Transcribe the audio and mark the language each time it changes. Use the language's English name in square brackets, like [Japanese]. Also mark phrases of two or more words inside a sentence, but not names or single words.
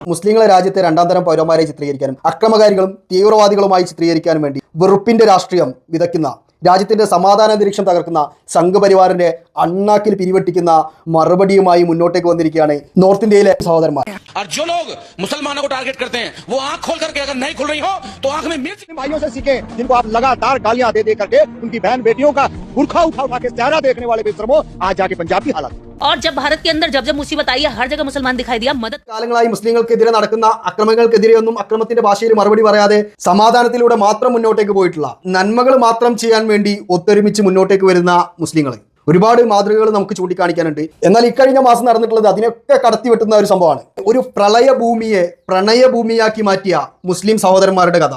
[Malayalam] മുസ്ലിങ്ങളെ രാജ്യത്തെ രണ്ടാം തരം പൗരന്മാരെ ചിത്രീകരിക്കാനും അക്രമകാരികളും തീവ്രവാദികളുമായി ചിത്രീകരിക്കാനും വേണ്ടി വെറുപ്പിന്റെ രാഷ്ട്രീയം വിതയ്ക്കുന്ന, രാജ്യത്തിന്റെ സമാധാന അന്തരീക്ഷം തകർക്കുന്ന സംഘപരിവാറിന്റെ അണ്ണാക്കിൽ പിരിവെട്ടിക്കുന്ന മറുപടിയുമായി മുന്നോട്ടേക്ക് വന്നിരിക്കുകയാണ് നോർത്ത് ഇന്ത്യയിലെ സഹോദരന്മാർ. [Hindi] और जो लोग मुसलमानों को टारगेट करते हैं वो आंख खोल करके अगर नहीं खुल रही हो तो आंख में मिर्च। भाइयों से सीखें जिनको आप लगातार गालियां दे दे करके उनकी बहन बेटियों का बुर्खा उठा के चेहरा देखने वाले बेशर्मो आज जाके पंजाब की हालत। और जब भारत के अंदर जब मुसीबत आई है हर जगह मुसलमान दिखाई दिया। मदद [Malayalam] കാലങ്ങളായി മുസ്ലിങ്ങൾക്കെതിരെ നടക്കുന്ന അക്രമങ്ങൾക്കെതിരെയൊന്നും അക്രമത്തിന്റെ ഭാഷയിൽ മറുപടി പറയാതെ സമാധാനത്തിലൂടെ മാത്രം മുന്നോട്ടേക്ക് പോയിട്ടുള്ള, നന്മകൾ മാത്രം ചെയ്യാൻ വേണ്ടി ഒത്തൊരുമിച്ച് മുന്നോട്ടേക്ക് വരുന്ന മുസ്ലിങ്ങൾ ഒരുപാട് മാതൃകകൾ നമുക്ക് ചൂണ്ടിക്കാണിക്കാനുണ്ട്. എന്നാൽ ഇക്കഴിഞ്ഞ മാസം നടന്നിട്ടുള്ളത് അതിനൊക്കെ കടത്തിവെട്ടുന്ന ഒരു സംഭവമാണ്. ഒരു പ്രളയഭൂമിയെ പ്രണയഭൂമിയാക്കി മാറ്റിയ മുസ്ലിം സഹോദരന്മാരുടെ കഥ.